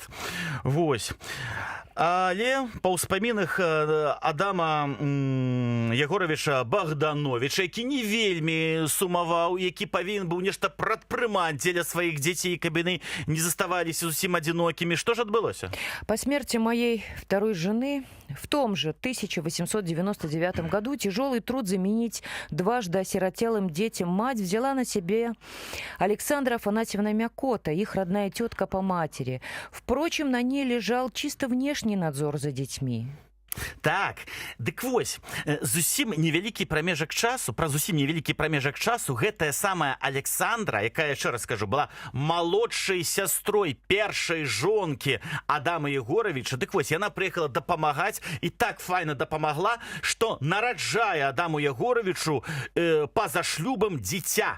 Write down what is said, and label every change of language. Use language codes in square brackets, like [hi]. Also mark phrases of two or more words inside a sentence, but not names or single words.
[be] Вось. Але па ўспамінах Адама Ягоравіча Богдановича, які не вельмі сумаваў, які павінен быў нешта прадпрымаць дзеля сваіх дзяцей, каб яны не заставаліся зусім адзінокімі. Што ж адбылося? [ru] По смерти моей второй жены в том же 1899 году тяжелый труд заменить дважды осиротелым детям мать взяла на себе Александра Афанасьевна Мякота, их родная тетка по матери. Впрочем, на ней лежал чисто внешний надзор за детьми. [be] Так, дык вось, зусім невялікі прамежак часу, праз зусім невялікі прамежак часу гэтая самая Александра, якая, яшчэ раз скажу, была малодшай сястрой першай жонкі Адама Егоровича, дык вось, яна прыехала дапамагаць і так файна дапамагла, што нараджае Адаму Егоровичу па-за шлюбам дзіця.